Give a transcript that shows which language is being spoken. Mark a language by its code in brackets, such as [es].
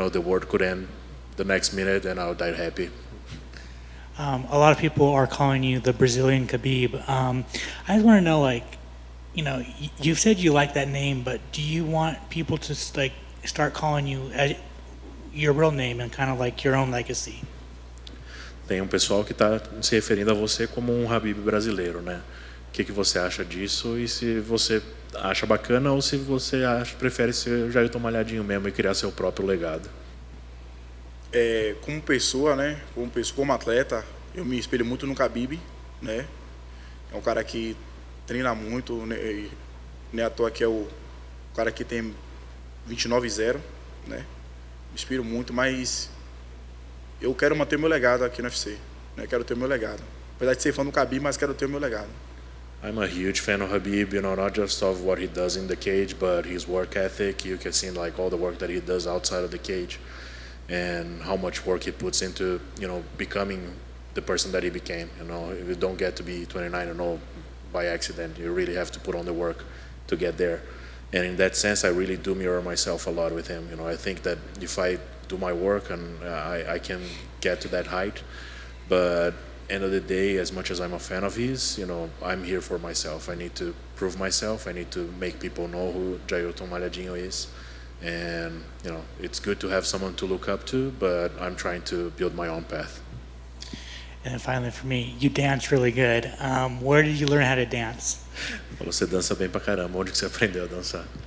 [en] The world could end the next minute and I would die happy. A lot of people are calling you the Brazilian Khabib. I just want to know, you've said you like that name, but do you want people to start calling you your real name and kind of like your own legacy? [pt] Tem pessoal que está se referindo a você como Khabib brasileiro, né? O que você acha disso e se você acha bacana ou se você prefere ser Jailton Malhadinho mesmo e criar seu próprio legado? Como pessoa, né? Como atleta, eu me espelho muito no Khabib, né? É um cara que treina muito, né? Nem à toa que é o cara que tem 29-0, né? Me inspiro muito, mas eu quero manter meu legado aqui no UFC, né? Quero ter meu legado. Apesar de ser fã do Khabib, mas quero ter o meu legado. [en] I'm a huge fan of Khabib, not just of what he does in the cage, but his work ethic. You can see all the work that he does outside of the cage. And how much work he puts into, becoming the person that he became. You don't get to be 29-0 by accident. You really have to put on the work to get there. And in that sense, I really do mirror myself a lot with him. I think that if I do my work, and I can get to that height. But end of the day, as much as I'm a fan of his, I'm here for myself. I need to prove myself. I need to make people know who Jailton Malhadinho is. And it's good to have someone to look up to, but I'm trying to build my own path. And then finally for me, you dance really good. Where did you learn how to dance? [pt] Você dança bem pra caramba. Onde que você aprendeu a dançar?